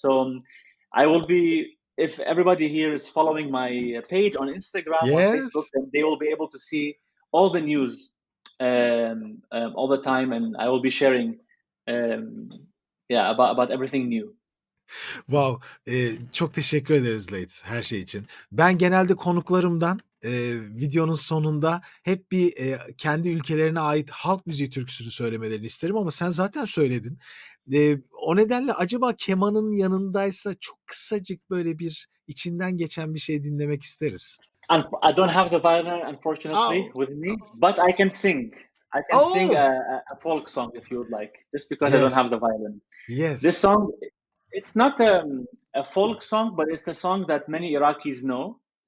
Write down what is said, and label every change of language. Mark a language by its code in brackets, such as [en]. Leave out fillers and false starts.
[en] So I will be, if everybody here is following my page on Instagram or Facebook, then they will be able to see all the news all the time, and I will be sharing about everything new. Wow. [tr] Çok teşekkür ederiz Layth her şey için. Ben genelde konuklarımdan videonun sonunda hep bir kendi ülkelerine ait halk müziği türküsünü söylemelerini isterim ama sen zaten söyledin. O nedenle acaba kemanın yanındaysa çok kısacık böyle bir içinden geçen bir şey dinlemek isteriz. [en] I don't have the violin, unfortunately, with me, but I can sing. I can sing a folk song if you would like, just because I don't have the violin. Yes. This song, it's not a folk song, but it's a song that many Iraqis know.